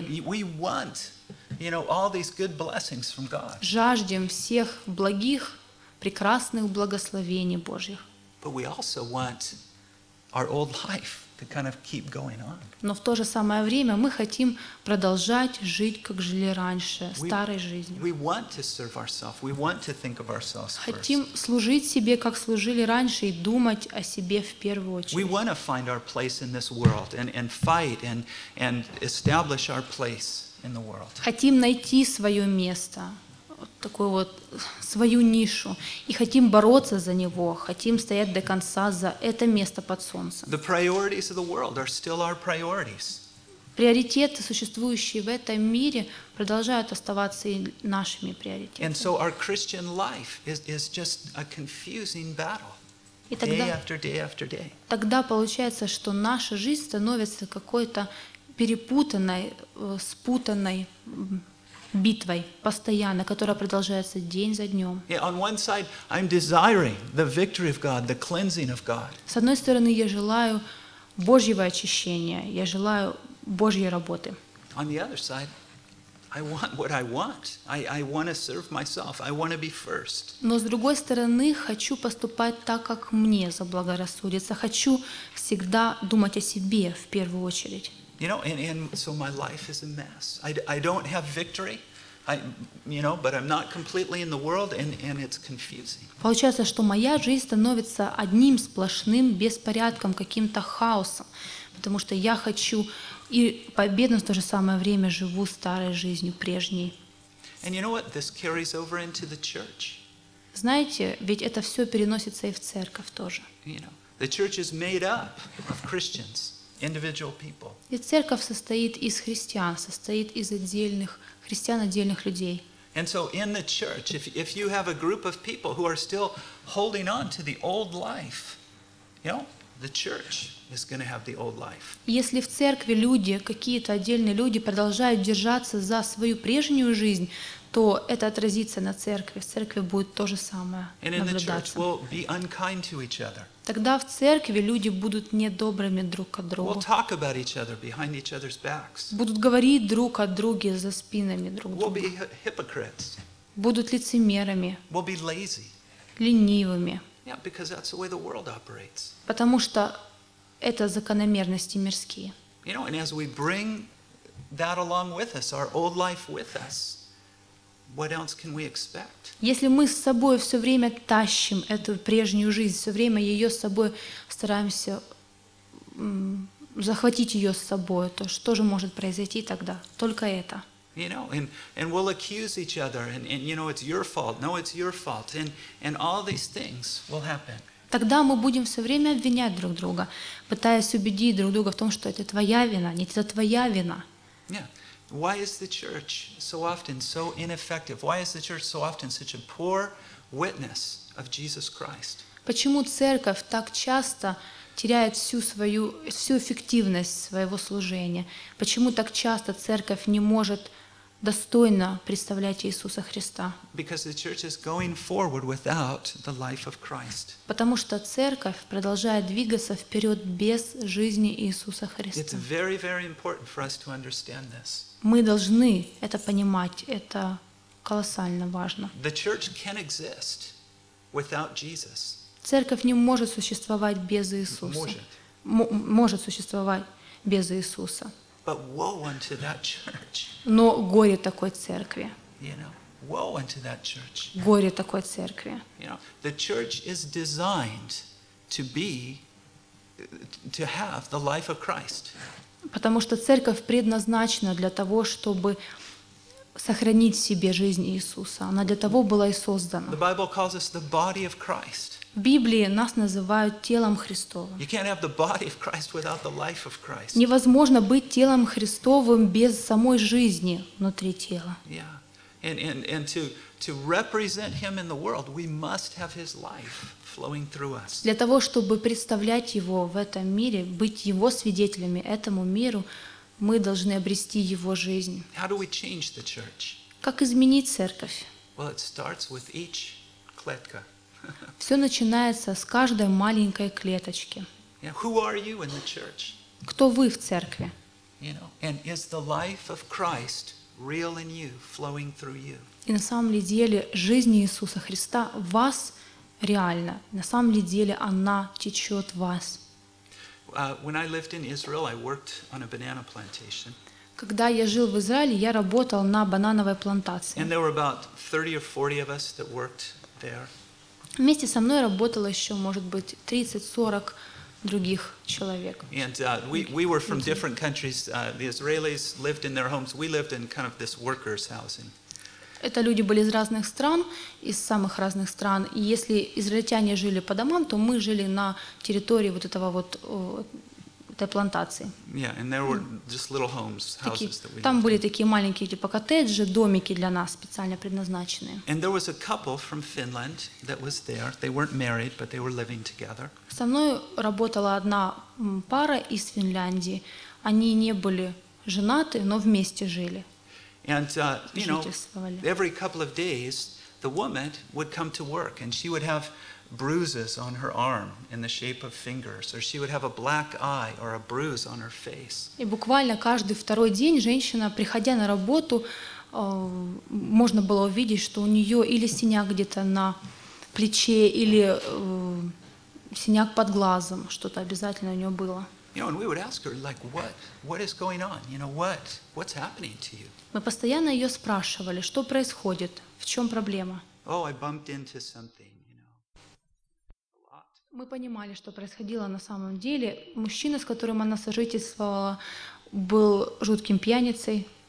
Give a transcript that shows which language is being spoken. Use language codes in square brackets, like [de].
[en] We want, you know, all these good blessings from God. [ru] Жаждем всех благих, прекрасных благословений Божьих. [en] But we also want our old life to kind of keep going on. [ru] Но в то же самое время мы хотим продолжать жить, как жили раньше, старой жизнью. [en] We want to serve ourselves. We want to think of ourselves first. [ru] Хотим служить себе, как служили раньше, и думать о себе в первую очередь. [en] We want to find our place in this world and fight and establish our place. In the world. [ru] Хотим найти свое место, вот такую вот свою нишу, и хотим бороться за него, хотим стоять до конца за это место под солнцем. [en] The priorities of the world are still our priorities. [ru] Приоритеты, существующие в этом мире, продолжают оставаться и нашими приоритетами. [en] And so our Christian life is just a confusing battle. [ru] И тогда, [en] day after day after day. [ru] Тогда получается, что наша жизнь становится какой-то перепутанной, спутанной битвой постоянно, которая продолжается день за днем. [en] Yeah, on one side, I'm desiring the victory of God, the cleansing of God. [ru] С одной стороны, я желаю Божьего очищения, я желаю Божьей работы. [en] On the other side, I want what I want. I want to serve myself. I want to be first. [ru] Но с другой стороны, хочу поступать так, как мне заблагорассудится. Хочу всегда думать о себе в первую очередь. [en] You know, and so my life is a mess. I don't have victory, you know, but I'm not completely in the world, and it's confusing. [ru] Получается, что моя жизнь становится одним сплошным беспорядком, каким-то хаосом, потому что я хочу и победу, в то же самое время живу старой жизнью, прежней. [en] And you know what? This carries over into the church. [ru] Знаете, ведь это все переносится и в церковь тоже. [en] You know, the church is made up of Christians. Individual people. [ru] И церковь состоит из христиан, состоит из отдельных христиан, отдельных людей. [en] And so in the church, if you have a group of people who are still holding on to the old life, you know, the church is going to have the old life. [ru] Если в церкви люди, какие-то отдельные люди продолжают держаться за свою прежнюю жизнь, то это отразится на церкви. В церкви будет то же самое наблюдаться. Тогда в церкви люди будут недобрыми друг от друга. [en] We'll talk about each other behind each other's backs. [ru] Будут говорить друг о друге за спинами друг [en] we'll [ru] друга. [en] We'll be hypocrites. [ru] Будут лицемерами. [en] We'll be lazy. [ru] Ленивыми. [en] Yeah, because that's the way the world operates. [ru] Потому что это закономерности мирские. [en] You know, and as we bring that along with us, our old life with us, what else can we expect? [ru] Если мы с собой все время тащим эту прежнюю жизнь, все время ее с собой стараемся захватить ее с собой, то что же может произойти тогда? Только это. [en] You know, and we'll accuse each other, and you know, it's your fault. No, it's your fault, and all these things will happen. [ru] Тогда мы будем все время обвинять друг друга, пытаясь убедить друг друга в том, что это твоя вина, нет, это твоя вина. [en] Yeah. Why is the church so often so ineffective? Why is the church so often such a poor witness of Jesus Christ? [ru] Почему церковь так часто теряет всю эффективность своего служения? Почему так часто церковь не может достойно представлять Иисуса Христа? [en] Because the church is going forward without the life of Christ. [ru] Потому что церковь продолжает двигаться вперед без жизни Иисуса Христа. [en] It's very, very important for us to understand this. [ru] Мы должны это понимать, это колоссально важно. [en] The church can exist without Jesus. [ru] Церковь не может существовать без Иисуса. Может существовать без Иисуса. [en] But woe unto that church. [ru] Но горе такой церкви. [en] You know, woe unto that church. [ru] Горе такой церкви. [en] You know, the church is designed to have the life of Christ. [ru] Потому что церковь предназначена для того, чтобы сохранить в себе жизнь Иисуса. Она для того была и создана. [en] The Bible calls us the body of Christ. [ru] В Библии нас называют телом Христовым. [en] You can't have the body of Christ without the life of Christ. [ru] Невозможно быть телом Христовым без самой жизни внутри тела. [en] Yeah. And to represent him in the world, we must have his life flowing through us. [ru] Для того, чтобы представлять его в этом мире, быть его свидетелями этому миру, мы должны обрести его жизнь. [en] How do we change the church? [ru] Как изменить церковь? [en] Well, it starts with each клетка. [ru] Все начинается с каждой маленькой клеточки. [en] Yeah, who are you in the church? [ru] Кто вы в церкви? [en] You know, and is the life of Christ real in you, flowing through you? [ru] И на самом ли деле жизнь Иисуса Христа в вас реальна? На самом ли деле она течет в вас? [en] When I lived in Israel, I worked on a banana plantation. [ru] Когда я жил в Израиле, я работал на банановой плантации. [en] And there were about 30 or 40 of us that worked there. [ru] Вместе со мной работало еще, может быть, 30-40 других человек. [en] And we were from different countries. The Israelis lived in their homes. We lived in kind of this workers' housing. [ru] Это люди были из разных стран, из самых разных стран. И если израильтяне жили по домам, то мы жили на территории вот этого вот этой плантации. [en] Yeah, and there were just little homes, houses that we [ru] там были такие маленькие типа коттеджи, домики для нас специально предназначенные. [en] And there was a couple from Finland that was there. They weren't married, but they were living together. [ru] Со мной работала одна пара из Финляндии. Они не были женаты, но вместе жили. [en] And you know, every couple of days, the woman would come to work, and she would have bruises on her arm in the shape of fingers, or she would have a black eye or a bruise on her face. [ru] И буквально каждый второй день женщина, приходя на работу, можно было увидеть, что у нее или синяк где-то на плече, или синяк под глазом, что-то обязательно у нее было. [en] You know, and we would ask her, like, what is going on? You know, what's happening to you? [ru] Мы постоянно ее спрашивали, что происходит, в чем проблема. [en] Oh, I bumped into something, you know. A lot. [ru] Мы понимали, что происходило на самом деле. Мужчина, с которым она сожительствовала, был жутким пьяницей.